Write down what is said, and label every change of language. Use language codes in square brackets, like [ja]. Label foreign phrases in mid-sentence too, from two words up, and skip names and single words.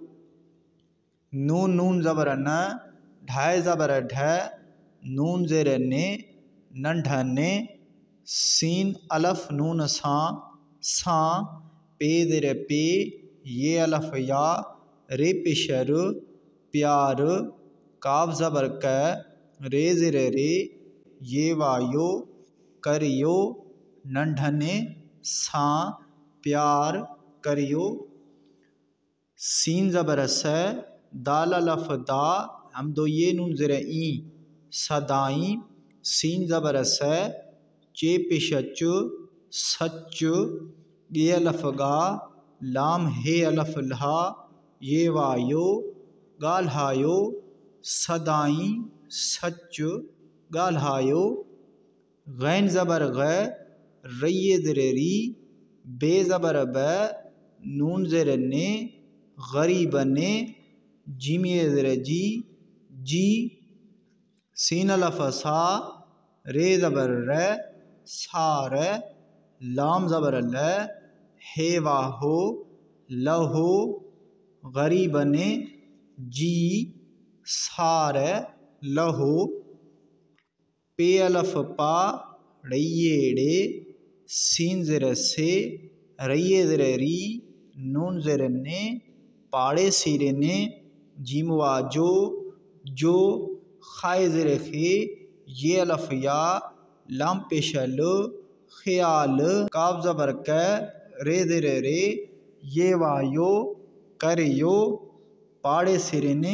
[sd] नून नून ज़बर न, ढाए ज़बर ढ, नून ज़ेर ने, नंढने, सीन अलफ नून सां, पे ज़ेर पे, ये अलफ या, रे पेश रु, प्यार, काव ज़बर क, रे ज़ेर रे, ये वायो, करियो, नंढने सां, प्यार करियो। सीन ज़बर स, दाल अलफ दा, हमदो ये नून ज़ेर ई, सदाई, सीन ज़बर स, चे पेश चु, सच, ये अलफ गा, लाम हे अलफ ला, ये वायो, ॻाल्हायो, सदाई, सच, ॻाल्हायो। गैन ज़बर ग, रये ज़ेर री, बे ज़बर ब, नून ज़ेर ने, गरीब ने, जीम ये ज़ेर जी, सीन अलफ सा, रे ज़बर र, सार, लाम ज़बर ल, हे वाहो, लहो, गरीब ने, जी, सार, लहो। पे अलफ पा, ड़ये ड़े, सीन ज़ेर से, ریے زر ری نون زر نے پاڑے سیرے نے جیم وا جو خائے زر خے یہ الف یا لام پیش ل خیال کاف زبر کے رے زر رے یہ وایو کریو پاڑے سیرے نے